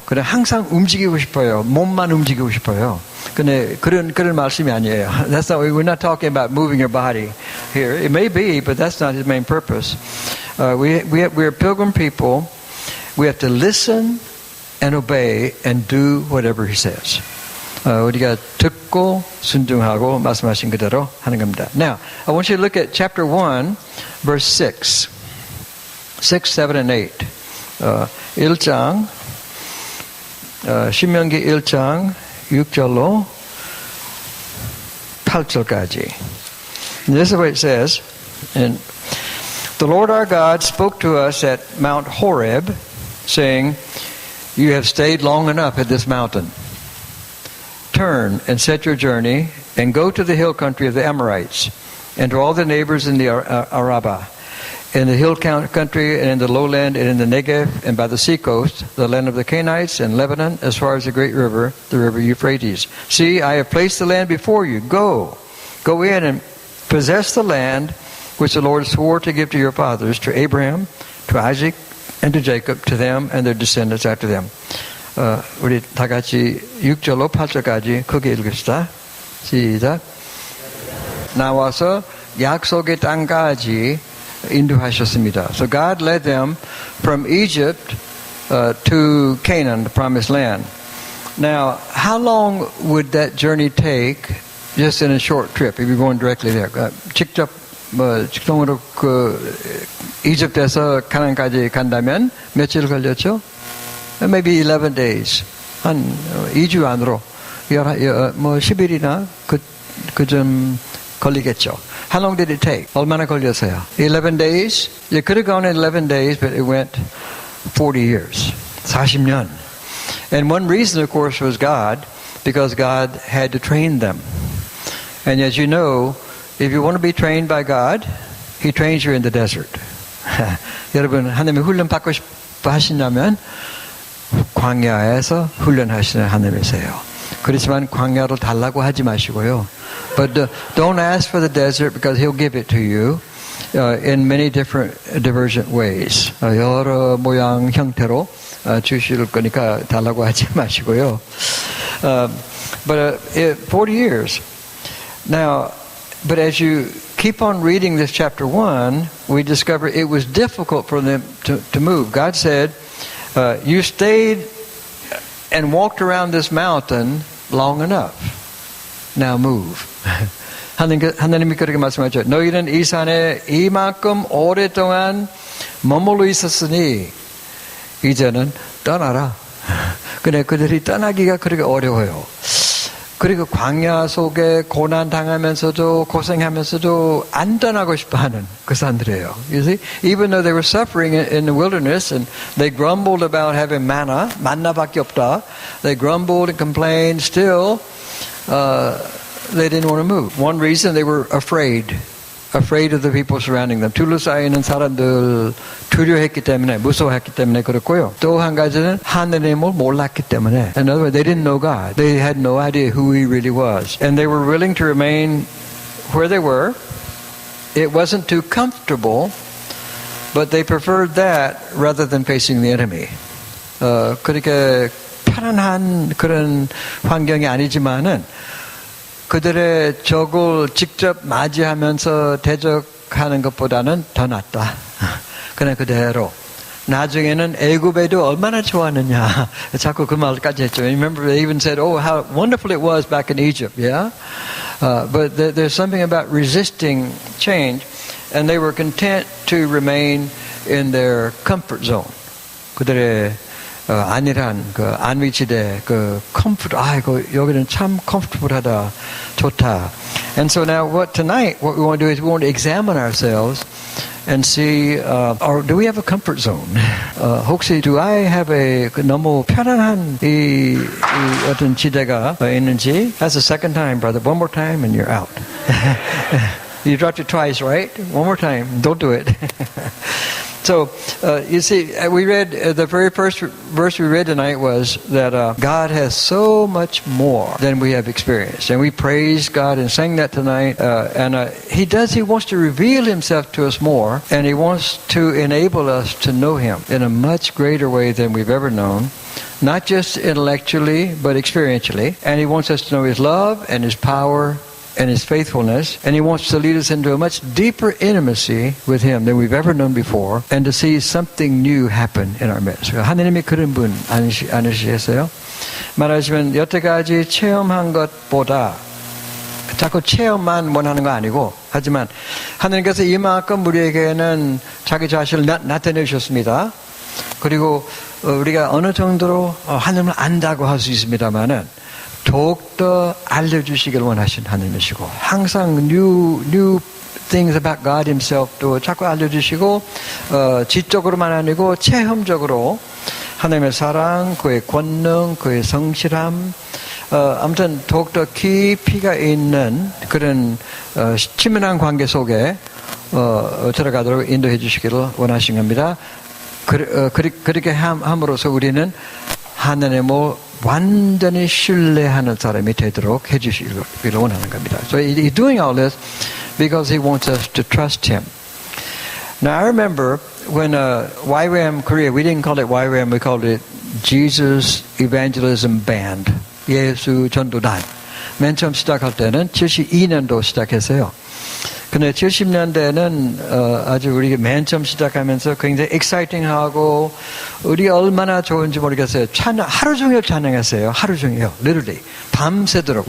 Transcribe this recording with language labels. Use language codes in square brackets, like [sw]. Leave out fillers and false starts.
[ko] 그래 항상 움직이고 싶어요. 몸만 움직이고 싶어요. 근데 그런 말씀이 아니에요. [en] That's not. We're not talking about moving your body here. It may be, but that's not His main purpose. We're pilgrim people. We have to listen and obey and do whatever He says. [ko] 우리가 듣고 순종하고 말씀하신 그대로 하는 겁니다. [en] Now, I want you to look at chapter 1, verse 6, 7, and 8. [ko] 1장, 신명기 1장 6절로 8절까지. [en] This is what it says. And the Lord our God spoke to us at Mount Horeb, saying, "You have stayed long enough at this mountain. Turn and set your journey and go to the hill country of the Amorites and to all the neighbors in the Arabah, in the hill country and in the lowland and in the Negev and by the seacoast, the land of the Canaanites and Lebanon, as far as the great river, the river Euphrates. See, I have placed the land before you. Go in and possess the land which the Lord swore to give to your fathers, to Abraham, to Isaac, and to Jacob, to them and their descendants after them." [ko] 우리 다 같이 6절로 8절까지 크게 읽읍시다. 시작. 나와서 약속의 땅까지 인도하셨습니다. [en] So God led them from Egypt to Canaan, the promised land. Now, how long would that journey take just in a short trip if you're going directly there? [ko] 직접 직통으로 이집트에서 가나안까지 간다면 며칠 걸렸죠? [en] Maybe 11 days. [ko] 한 2주 안으로 10일이나 그 좀 걸리겠죠. [en] How long did it take? [ko] 얼마나 걸렸어요? [en] 11 days? It could have gone in 11 days, but it went 40 years. [ko] 40년. [en] And one reason, of course, was God, because God had to train them. And as you know, if you want to be trained by God, He trains you in the desert. [ko] 여러분, 하나님이 훈련 받고 싶어 하시냐면 광야에서 훈련하시는 하나님이세요. 그렇지만 광야로 달라고 하지 마시고요. [en] But don't ask for the desert because He'll give it to you in many different divergent ways. [ko] 여러 모양 형태로 주실 거니까 달라고 하지 마시고요. [en] But 40 years. Now, but as you keep on reading this chapter 1, we discover it was difficult for them to move. God said, you stayed and walked around this mountain long enough. Now move. [ko] 하나님이 그렇게 말씀하죠. 너희는 이 산에 이만큼 오랫동안 머물러 있었으니 이제는 떠나라. 근데 그들이 떠나기가 그렇게 어려워요. 그리고 광야 속에 고난 당하면서도 고생하면서도 안 떠나고 싶어하는 그 사람들이에요. [en] You see, even though they were suffering in the wilderness and they grumbled about having manna, [ko] 만나밖에 없다. [en] They grumbled and complained. Still, they didn't want to move. One reason they were afraid of the people surrounding them. [ko] 둘러싸여 있는 사람들 두려워했기 때문에, 무서워했기 때문에 그렇고요. 또 한 가지는 하느님을 몰랐기 때문에. [en] In other words, they didn't know God. They had no idea who He really was. And they were willing to remain where they were. It wasn't too comfortable, but they preferred that rather than facing the enemy. [ko] 그렇게 편안한 그런 환경이 아니지만은 그들의 적을 직접 맞이하면서 대적하는 것보다는 더 낫다. 그냥 그대로. 나중에는 애굽에도 얼마나 좋았느냐. 자꾸 그 말까지 했죠. [en] Remember they even said, oh, how wonderful it was back in Egypt. Yeah? But there's something about resisting change. And they were content to remain in their comfort zone. [ko] 그들의 안일한 그 안위지대 그 comfort. 이거 여기는 참 comfortable하다, 좋다. [en] And so now tonight what we want to do is we want to examine ourselves and see, or do we have a comfort zone? [ko] 혹시 [en] do I have a [ko] 너무 편안한 이 어떤 지대가 있는지? [en] That's the second time, brother. One more time and you're out. You dropped it twice, right? One more time. Don't do it. So, you see, we read, the very first verse we read tonight was that God has so much more than we have experienced. And we praise God and sang that tonight. He wants to reveal Himself to us more. And He wants to enable us to know Him in a much greater way than we've ever known. Not just intellectually, but experientially. And He wants us to know His love and His power and His faithfulness, and He wants to lead us into a much deeper intimacy with Him than we've ever known before, and to see something new happen in our midst. [ko] 하나님이 그런 분 아니시겠어요? 말하자면 여태까지 체험한 것보다 자꾸 체험만 원하는 거 아니고, 하지만 하나님께서 이만큼 우리에게는 자기 자신을 나타내 주셨습니다. 그리고 우리가 어느 정도로 하나님을 안다고 할 수 있습니다만은 더욱더 알려주시길 원하신 하나님이시고, 항상 [en] new things about God Himself [ko] 도 자꾸 알려주시고, 지적으로만 아니고 체험적으로 하나님의 사랑, 그의 권능, 그의 성실함, 아무튼 더욱더 깊이가 있는 그런 친밀한 관계 속에 들어가도록 인도해 주시기를 원하신 겁니다. 그렇게 함으로써 우리는 하나님을 완전히 신뢰하는 사람이 되도록 해주시기를 원하는 겁니다. [en] So He's doing all this because He wants us to trust Him. Now I remember when YWAM Korea, we didn't call it YWAM, we called it Jesus Evangelism Band. [ko] 예수 전도단. 맨 처음 시작할 때는 72년도 시작했어요. 근데 70년대에는 아주 우리가 맨 처음 시작하면서 굉장히 exciting하고 우리 얼마나 좋은지 모르겠어요. 하루 종일 찬양했어요. 하루 종일요. literally. 밤새도록.